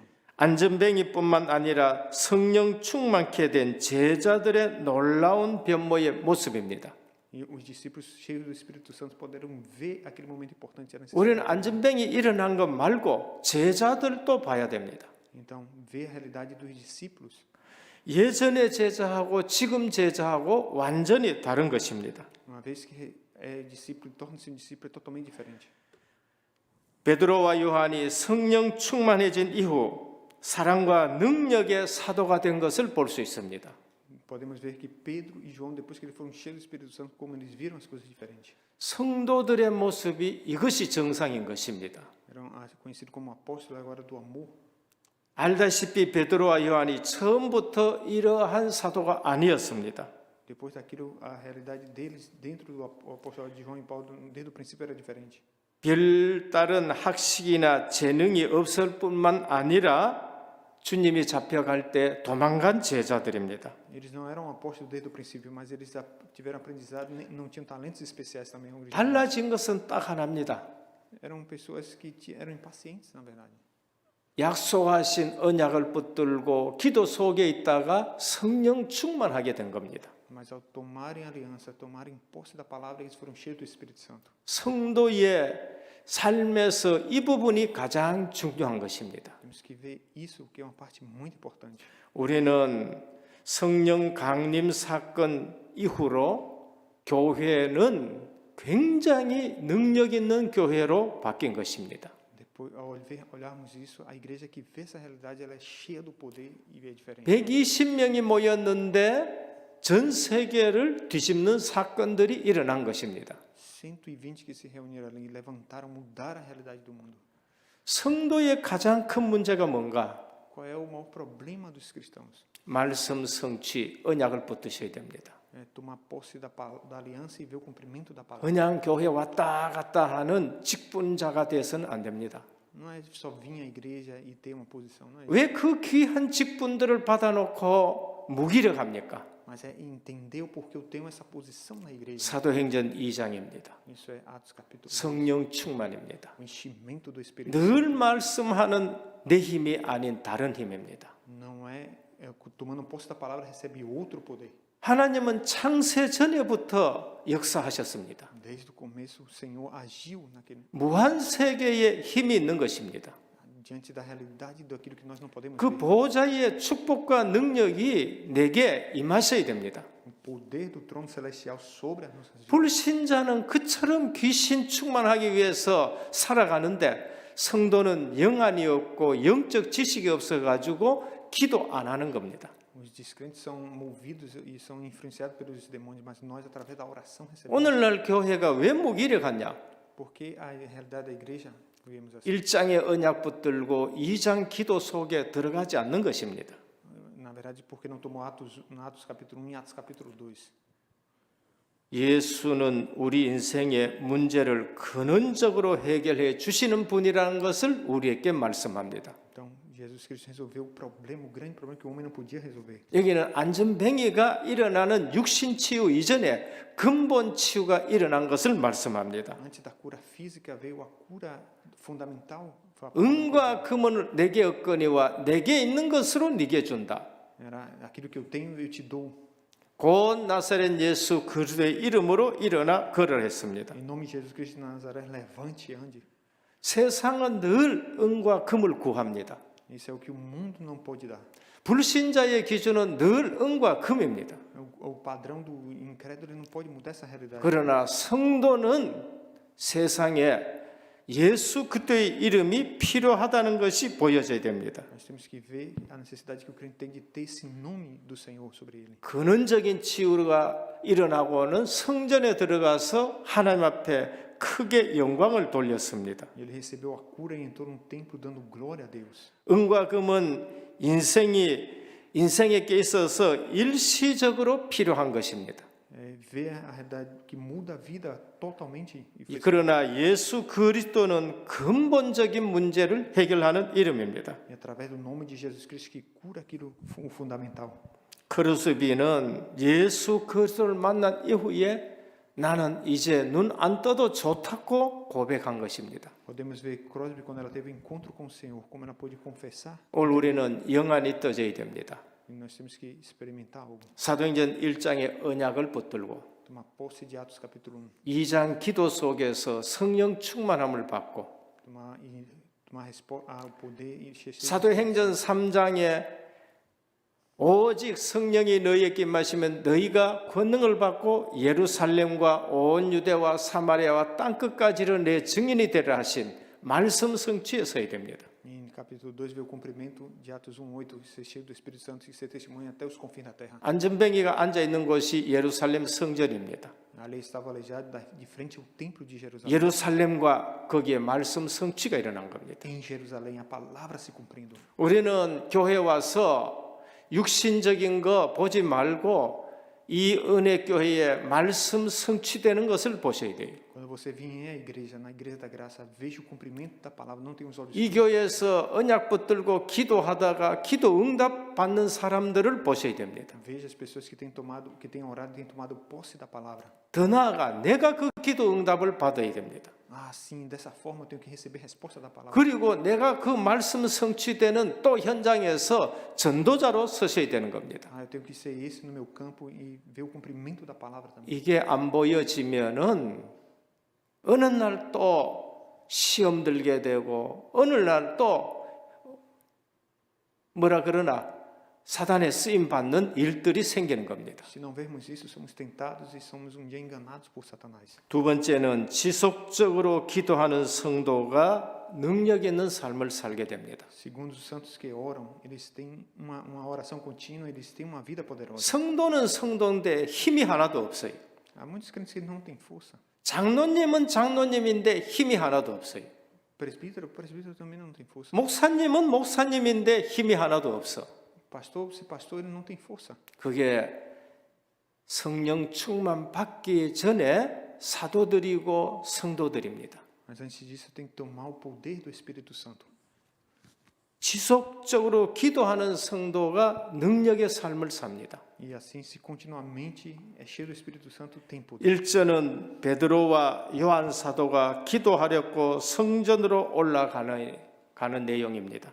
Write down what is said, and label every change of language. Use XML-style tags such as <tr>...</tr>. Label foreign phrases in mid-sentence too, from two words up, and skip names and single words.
<ko>안전뱅이뿐만 아니라 성령 충만케 된 제자들의 놀라운 변모의 모습입니다.</ko> <pt>E os discípulos cheios do Espírito Santo puderam ver aquele momento importante da</pt> <ko>우리는</ko> <pt>necessidade.</pt> <ko>안전뱅이 일어난 것 말고 제자들도 봐야 됩니다.</ko> <pt>Então, ver a realidade dos discípulos.</pt> <ko>예전의 제자하고 지금 제자하고 완전히 다른 것입니다.</ko> <pt>Uma vez que é discípulo, torna-se discípulo é totalmente diferente.</pt> <ko>베드로와 요한이 성령 충만해진 이후 사랑과 능력의 사도가 된 것을 볼 수 있습니다.</ko> <pt>Podemos ver que Pedro e João, depois que eles foram cheios do Espírito Santo, como eles viram as coisas diferentes.</pt> <ko>성도들의 모습이 이것이 정상인 것입니다.</ko> <pt>Eram conhecidos como apóstolos agora do amor.</pt> <ko>알다시피 베드로와 요한이 처음부터 이러한 사도가 아니었습니다.</ko> <pt>Depois daquilo, a realidade deles dentro do apostolado de João e Paulo, desde o princípio era diferente.</pt> <ko>별다른 학식이나 재능이 없을 뿐만 아니라 주님이 잡혀갈 때 도망간 제자들입니다.</ko> <pt>Eles não eram apóstolos desde o princípio, mas eles tiveram aprendizado, não tinham talentos especiais também.</pt> <ko>달라진 것은 딱 하나입니다.</ko> <pt>Eram pessoas que eram impacientes, na verdade.</pt> <ko>약속하신 언약을 붙들고 기도 속에 있다가 성령 충만하게 된 겁니다.</ko> <pt>Mas ao tomarem aliança, tomarem posse da palavra, eles foram cheios do Espírito Santo.</pt> <ko>성도의 삶에서 이 부분이 가장 중요한 것입니다.</ko> <pt>Temos que ver isso, que é uma parte muito importante.</pt> <ko>우리는 성령 강림 사건 이후로 교회는 굉장히 능력 있는 교회로 바뀐 것입니다.</ko> <pt>Depois, ao olharmos isso, a igreja que vê essa realidade, ela é cheia do poder e é diferente.</pt> <ko>120명이 모였는데 전 세계를 뒤집는 사건들이 일어난 것입니다.</ko> <pt>120 que se reuniram ali e levantaram, mudaram a realidade do mundo.</pt> <ko>성도의 가장 큰 문제가 뭔가?</ko> <pt>Qual é o maior problema dos cristãos?</pt> <ko>말씀 성취, 언약을 붙드셔야 됩니다.</ko> <pt>É tomar posse da aliança e ver o cumprimento da palavra.</pt> <ko>그냥 교회 왔다 갔다 하는 직분자가 돼서는 안 됩니다.</ko> <pt>Não é só vir à igreja e ter uma posição, não é isso.</pt> <ko>왜 그 귀한 직분들을 받아놓고 무기력합니까?</ko> <pt>Mas é entender o porquê eu tenho essa posição na igreja.</pt> <ko>사도행전 2장입니다.</ko> <pt>Isso é Atos capítulo 1.</pt> <ko>성령 충만입니다.</ko> <pt>O enchimento do Espírito</pt> <ko>늘 말씀하는 내 힘이 아닌 다른 힘입니다.</ko> <pt>não é tomando posse da palavra recebe outro poder.</pt> <ko>하나님은 창세 전에부터 역사하셨습니다.</ko> <pt>Desde o começo o Senhor agiu naquele</pt> <ko>무한 세계에 힘이 있는 것입니다.</ko> <pt>diante da realidade daquilo que nós não podemos</pt> <ko>그</ko> <pt>ver.</pt> <ko>보좌의 축복과 능력이 내게 임하셔야 됩니다.</ko> <pt>O poder do trono celestial sobre as nossas vidas.</pt> <ko>불신자는 그처럼 귀신 충만하기 위해서 살아가는데 성도는 영안이 없고 영적 지식이 없어가지고 기도 안 하는 겁니다.</ko> <pt>Os descrentes são movidos e são influenciados pelos demônios, mas nós através da oração recebemos.</pt> <ko>오늘날 교회가 왜 무기력하냐?</ko> <pt>Porque a realidade da igreja, vemos assim,</pt> <ko>1장의 언약 붙들고 2장 기도 속에 들어가지 않는 것입니다.</ko> <pt>na verdade, porque não tomou Atos capítulo 1 e Atos capítulo 2.</pt> <ko>예수는 우리 인생의 문제를 근원적으로 해결해 주시는 분이라는 것을 우리에게 말씀합니다.</ko> <pt>Então, Jesus Cristo resolveu o problema, o grande problema que o homem não podia resolver.</pt> <ko>여기는 안전뱅이가 일어나는 육신 치유 이전에 근본 치유가 일어난 것을 말씀합니다.</ko> <pt>Antes da cura física veio a cura fundamental. Foi a</pt> <ko>은과 금은 내게 얻거니와 내게 있는 것으로 네게 준다.</ko> <pt>Era aquilo que eu tenho, eu te dou.</pt> <ko>곧 나사렛 예수 그리스도의 이름으로 일어나 걸으라 했습니다.</ko> <pt>Em nome de Jesus Cristo de Nazaré, levante e ande.</pt> <ko>세상은 늘 은과 금을 구합니다.</ko> <pt>Isso é o que o mundo não pode dar.</pt> <ko>불신자의 기준은 늘 은과 금입니다.</ko> <pt>O padrão do incrédulo ele não pode mudar essa realidade.</pt> <ko>그러나 성도는 세상에 예수 그리스도의 이름이 필요하다는 것이 보여져야 됩니다.</ko> <pt>Nós temos que ver a necessidade que o crente tem de ter esse nome do Senhor sobre ele.</pt> <ko>근원적인 치유가 일어나고는 성전에 들어가서 하나님 앞에 크게 영광을 돌렸습니다.</ko> <pt>Ele recebeu a cura e entrou no templo dando glória a Deus.</pt> <ko>은과 금은 인생에 있어서 일시적으로 필요한 것입니다.</ko> <pt>Ver a realidade que muda a vida totalmente.</pt> <ko>그러나 예수 그리스도는 근본적인 문제를 해결하는 이름입니다.</ko> <pt>E através do nome de Jesus Cristo que cura aquilo o fundamental.</pt> <ko>크루스비는 예수 그리스도를 만난 이후에 나는 이제 눈 안 떠도 좋다고 고백한 것입니다.</ko> <pt>Podemos ver Crosby quando ela teve encontro com o Senhor, como ela pôde confessar.</pt> <ko>오늘 우리는 영안이 떠져야 됩니다.</ko> <pt>E nós temos que experimentar algo.</pt> <ko>사도행전 1장의 언약을 붙들고</ko> <pt>Tomar posse de Atos capítulo</pt> <ko>2장 기도 속에서 성령 충만함을 받고</ko> <pt>tomar o poder e</pt> <ko>사도행전 3장에 오직 성령이 너희에게 임하시면 너희가 권능을 받고 예루살렘과 온 유대와 사마리아와 땅끝까지를 내 증인이 되라 하신 말씀 성취에 서야 됩니다.</ko> <pt>Em capítulo 2 vê o cumprimento de Atos 1:8, ser cheio do Espírito Santo e ser testemunha até os confins da terra.</pt> <ko>안전뱅이가 앉아 있는 곳이 예루살렘 성전입니다.</ko> <pt>A lei estava aleijada de frente ao templo de Jerusalém.</pt> <ko>예루살렘과 거기에 말씀 성취가 일어난 겁니다.</ko> <pt>Em Jerusalém a palavra se cumprindo.</pt> <ko>우리는 교회 와서 육신적인 거 보지 말고 이 은혜 교회에 말씀 성취되는 것을 보셔야 돼요.</ko> <pt>Quando você vier à igreja, na igreja da graça, veja o cumprimento da palavra, não tenha os olhos.</pt> <ko>이 교회에서 언약 붙들고 기도하다가 기도 응답 받는 사람들을 보셔야 됩니다.</ko> <pt>Veja as pessoas que têm orado, têm tomado posse da palavra.</pt> <ko>더 나아가 내가 그 기도 응답을 받아야 됩니다.</ko> <pt>Ah, sim, dessa forma eu tenho que receber resposta da palavra.</pt> <ko>그리고 내가 그 말씀 성취되는 또 현장에서 전도자로 서셔야 되는 겁니다.</ko> <pt>Ah, eu tenho que ser esse no meu campo e ver o cumprimento da palavra também.</pt> <ko>이게 안 보여지면은 어느 날 또 시험 들게 되고 어느 날 또 뭐라 그러나 사단에 쓰임 받는 일들이 생기는 겁니다.</ko> <pt>Se não vermos isso, somos tentados e somos um dia enganados por Satanás.</pt> <ko>두 번째는 지속적으로 기도하는 성도가 능력 있는 삶을 살게 됩니다.</ko> <pt>Segundo os santos que oram, eles têm uma oração contínua, eles têm uma vida poderosa.</pt> <ko>성도는 성도인데 힘이 하나도 없어요.</ko> <pt>Há muitos crentes que não têm força.</pt> <ko>장로님은 장로님인데 힘이 하나도 없어요.</ko> <pt>presbítero também não tem força.</pt> <ko>목사님은 목사님인데 힘이 하나도 없어.</ko> <pt>Pastor, se pastor, ele não tem força.</pt> <ko>그게 성령 충만 받기 전에 사도들이고 성도들입니다.</ko> <pt>Mas antes disso, tem que tomar o poder do Espírito Santo.</pt> <ko>지속적으로 기도하는 성도가 능력의 삶을 삽니다.</ko> <pt>E assim, se continuamente é cheio do Espírito Santo, tem poder.</pt> <ko>1절은 베드로와 요한 사도가 기도하려고 성전으로 올라가는 내용입니다.</ko>